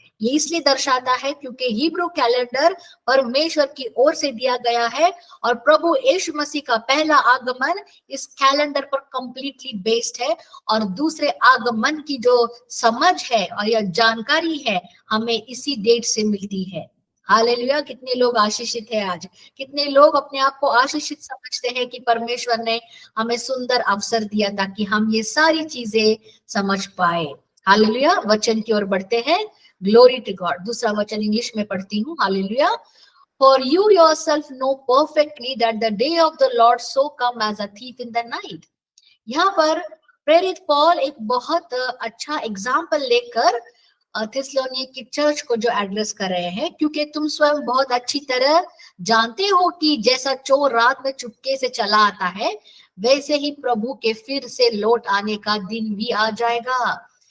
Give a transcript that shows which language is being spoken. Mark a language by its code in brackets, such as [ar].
[hi] ये इसलिए दर्शाता है क्योंकि हिब्रू कैलेंडर परमेश्वर की ओर से दिया गया है और प्रभु यीशु मसीह का पहला आगमन इस कैलेंडर पर कंप्लीटली बेस्ड है, और दूसरे आगमन की जो समझ है और यह जानकारी है हमें इसी डेट से मिलती है। हालेलुया। कितने लोग आशीषित है आज, कितने लोग अपने आप को आशीषित समझते हैं कि परमेश्वर ने हमें सुंदर अवसर दिया ताकि हम ये सारी चीजें समझ पाए। हालेलुया। वचन की ओर बढ़ते हैं। [en] Glory to God. [hi] दूसरा वचन इंग्लिश में पढ़ती हूँ। Hallelujah. [en] For you yourself know perfectly that the day of the Lord so come as a thief in the night. [hi] यहाँ पर प्रेरित पौल एक बहुत अच्छा एग्जाम्पल लेकर थिस्सलुनीके की चर्च को जो एड्रेस कर रहे हैं, क्योंकि तुम स्वयं बहुत अच्छी तरह जानते हो कि जैसा चोर रात में चुपके से चला आता है, वैसे ही प्रभु के फिर से लौट आने का दिन भी आ जाएगा।